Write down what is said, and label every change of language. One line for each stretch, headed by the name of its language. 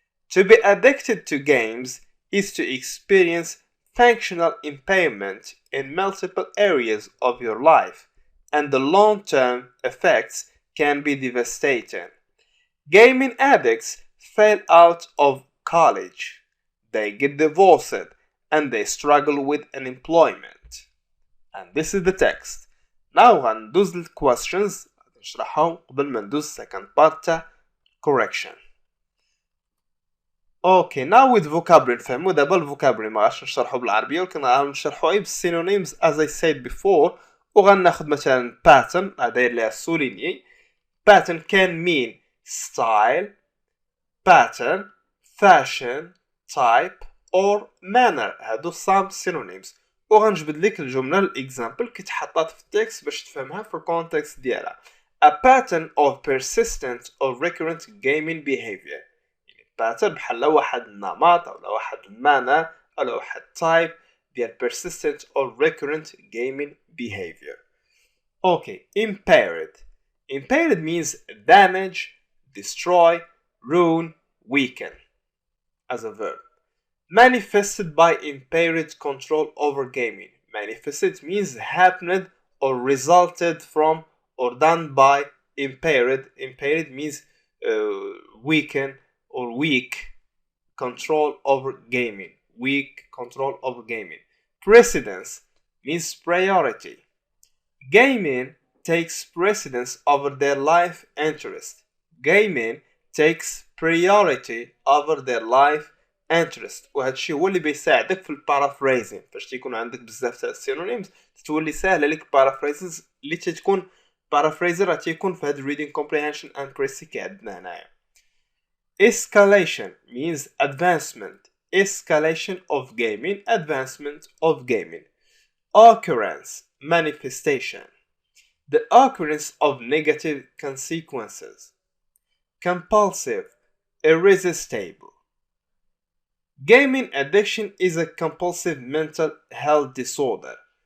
English: To be addicted to games is to experience functional impairment in multiple areas of your life, and the long-term effects can be devastating. Gaming addicts fail out of college, they get divorced, and they struggle with unemployment. And this is the text.
Arabic: Now غندوز للquestions نشرحهم قبل ما ندوز
English: second part
Arabic: تاع correction. اوكي
English: now with vocabulary
Arabic: نفهمو دابا الفوكابولري ما غاش نشرحو بالعربيه ولكن غنشرحو غير بالسينونيمز
English: as I said before.
Arabic: وغناخد مثلا pattern داير ليها سوليني.
English: pattern can mean style, pattern, fashion, type or manner.
Arabic: هادو
English: some synonyms.
Arabic: وغنجبد لك الجمله الاكزامبل كتحطات في التكست باش تفهمها في الكونتكست ديالها.
English: A pattern of persistent or recurrent gaming behavior.
Arabic: pattern بحال واحد النمط او واحد المانر او واحد type ديال
English: persistent or recurrent gaming behavior. Okay, impaired. Impaired means damage, destroy, ruin, weaken as a verb. Manifested by impaired control over gaming. Manifested means happened or resulted from or done by impaired. Impaired means weaken or weak control over gaming. Weak control over gaming. Precedence means priority. Gaming takes precedence over their life interest. Gaming takes priority over their life interest.
Arabic: وهادشي هو اللي بيساعدك في البارافريزين فاش تيكون عندك بزاف تاع السينونيمز تولي ساهله لك بارافريزز اللي تتكون بارافريزر راه تيكون في هاد
English: reading comprehension and précis
Arabic: كي عندنا هنايا.
English: Escalation means advancement. Escalation of gaming, advancement of gaming. Occurrence, manifestation. The occurrence of negative consequences. Compulsive, irresistible. Gaming addiction is a compulsive mental health disorder.